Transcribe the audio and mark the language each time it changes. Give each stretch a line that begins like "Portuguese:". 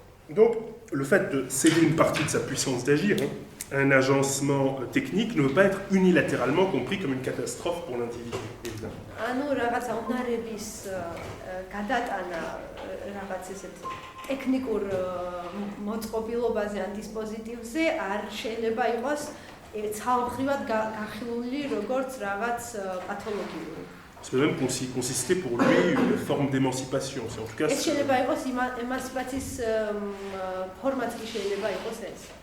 French: Donc, le fait de céder une partie de sa puissance d'agir, un agencement technique ne peut pas être unilatéralement compris comme une catastrophe pour l'individu, évidemment.
Georgian: ანუ რაღაცა უნარების გადატანა რაღაც ესეთ ტექნიკურ მოწყობილობაზე ან დისპოზიტივზე არ შეიძლება იყოს ცალმხრივად გახილული როგორც რაღაც პათოლოგიური.
French: Ça peut même consister pour lui une forme d'émancipation. En tout cas,
Georgian: ეს შეიძლება იყოს ემანციპაციის ფორმაც კი შეიძლება იყოს ეს.